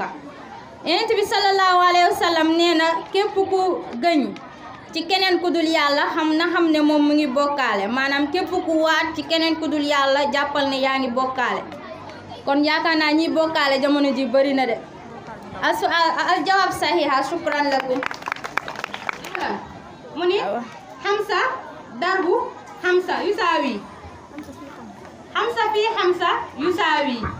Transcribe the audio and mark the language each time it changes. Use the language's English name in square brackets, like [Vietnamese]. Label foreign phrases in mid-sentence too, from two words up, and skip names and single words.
[Wolof] Yonent bi [Arabic] صلى الله عليه وسلم [Wolof] nee na képp ku gëñ ci keneen ku dul yàlla xam ne moom mu ngi bokkaale maanaam képp ku waat ci keneen ku dul yàlla jàppal ne yaa ngi bokkaale kon yaakaar naa ñi bokkaale jamono ji bari na de. [Arabic] الجواب صحيحة شكرا لكم. [Wolof] mu ni [Arabic] حمزة ضرب حمزة يساوي حمزة في حمزة يساوي.